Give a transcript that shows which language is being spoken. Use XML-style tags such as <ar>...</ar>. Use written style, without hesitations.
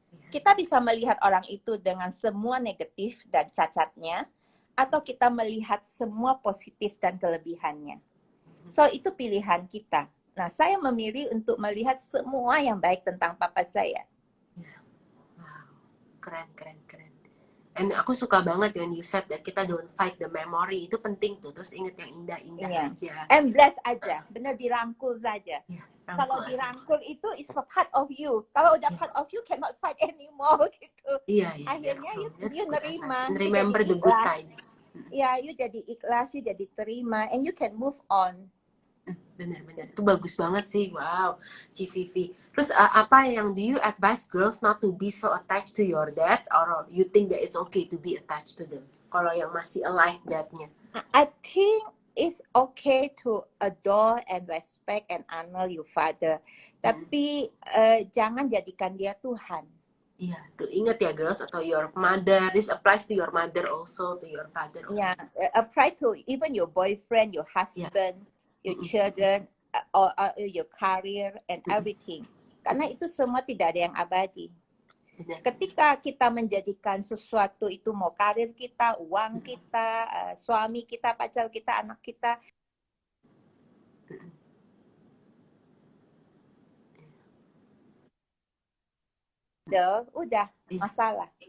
<id>Kita bisa melihat orang itu dengan semua negatif dan cacatnya, atau kita melihat semua positif dan kelebihannya. So itu pilihan kita. Nah, saya memilih untuk melihat semua yang baik tentang papa saya. Wow, keren.</id> <en>And</en> <id>aku suka banget</id> <en>when you said that kita don't fight the memory.</en> <id>Itu penting tuh. Terus inget yang indah-indah aja. Embrace aja. Bener dirangkul saja. Kalau dirangkul itu is a part of you. Kalau udah</id> <en>part of you cannot fight anymore</en> <id>gitu. Akhirnya</id> <en>you nerima. And remember the good times. Ya, you</en> <id>jadi ikhlas,</id> <en>you</en> <id>jadi terima,</id> <en>and you can move on.</en> <id>Bener. Itu bagus banget sih. Wow, Ci Vivi. Terus apa yang</id> <en>do you advise girls not to be so attached to your dad, or you think that it's okay to be attached to them?</en> <id>Kalau yang masih alive dadnya.</id> <en>I think it's okay to adore and respect and honor your father.</en> <id>Tapi jangan jadikan dia Tuhan. Iya, tuh ingat ya girls, atau your mother.</id> <en>This applies to your mother also, to your father also. Yeah, apply to even your boyfriend, your husband, your children, or your career and everything.</en> <id>Karena itu semua tidak ada yang abadi. Ketika kita menjadikan sesuatu itu, mau karir kita, uang kita, suami kita, pacar kita, anak kita, udah masalah.</id>